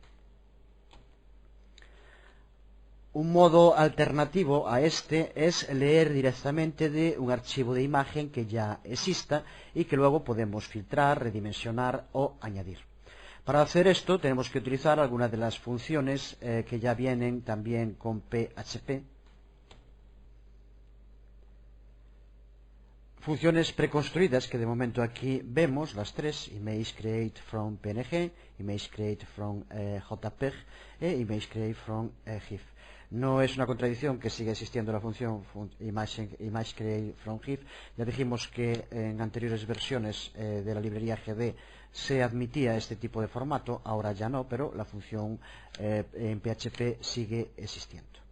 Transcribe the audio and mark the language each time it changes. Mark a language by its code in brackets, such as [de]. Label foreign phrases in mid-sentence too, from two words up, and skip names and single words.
[es] Un modo alternativo a este es leer directamente de un archivo de imagen que ya exista y que luego podemos filtrar, redimensionar o añadir. Para hacer esto tenemos que utilizar algunas de las funciones que ya vienen también con PHP. Funciones preconstruidas que de momento aquí vemos, las 3, ImageCreate from PNG, ImageCreate from JPEG e ImageCreate from GIF. No es una contradicción que siga existiendo la función ImageCreate from GIF. Ya dijimos que en anteriores versiones de la librería GD se admitía este tipo de formato, ahora ya no, pero la función en PHP sigue existiendo.